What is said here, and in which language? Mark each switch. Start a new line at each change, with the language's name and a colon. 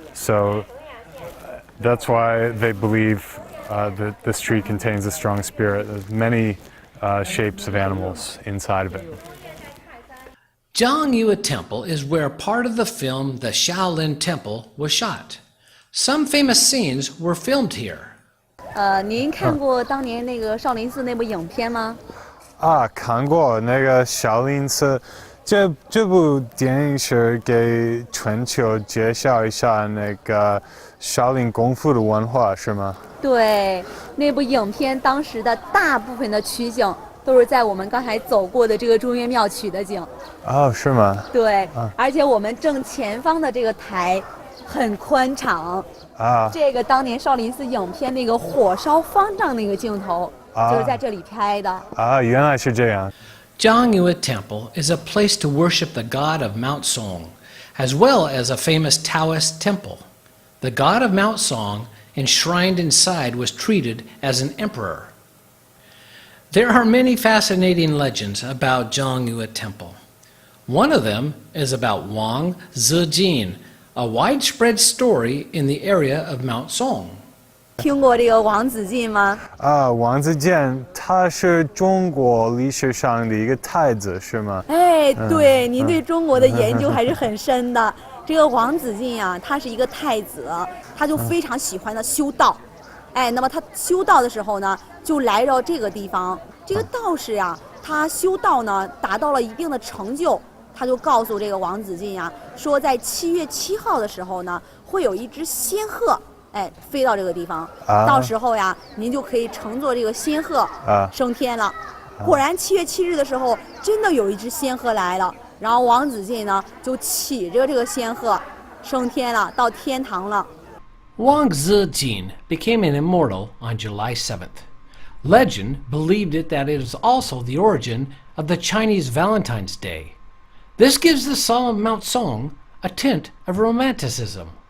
English: So that's why they believe that this tree contains a strong spirit. There's many shapes of animals inside of it. Zhangyue Temple is where part of the film The Shaolin Temple was shot. Some famous scenes were filmed here.
Chinese: 您看过当年那个少林寺那部影片吗？看过那个少林寺，这部电影是给全球介绍一下那个少林功夫的文化，是吗？对，那部影片当时的大部分的取景都是在我们刚才走过的这个中岳庙取的景。是吗？对，而且我们正前方的这个台很宽敞。这个当年少林寺影片那个火烧方丈那个镜头，就是在这里拍的。原来是这样。
English: Zhangyue Temple is a place to worship the god of Mount Song, as well as a famous Taoist temple. The god of Mount Song, enshrined inside, was treated as an emperor. There are many fascinating legends about Zhangyue Temple. One of them is about Wang Zijin, a widespread story in the area of Mount Song.
Chinese: 听过这个王子进吗？王子健他是中国历史上的一个太子，是吗？哎，对，您对中国的研究还是很深的。这个王子进呀，他是一个太子，他就非常喜欢的修道。那么他修道的时候呢，就来到这个地方。这个道士呀，他修道呢达到了一定的成就，他就告诉这个王子进呀，说在7月7号的时候呢，会有一只仙鹤，飞到这个地方。到时候呀，您就可以乘坐这个仙鹤升天了。果然7月7日的时候，真的有一只仙鹤来了。然后王子进呢，就骑着这个仙鹤升天了，到天堂了。
English: Wang Zejin became an immortal on July 7th. Legend believed it that it is also the origin of the Chinese Valentine's Day. This gives the song of Mount Song a tint of romanticism.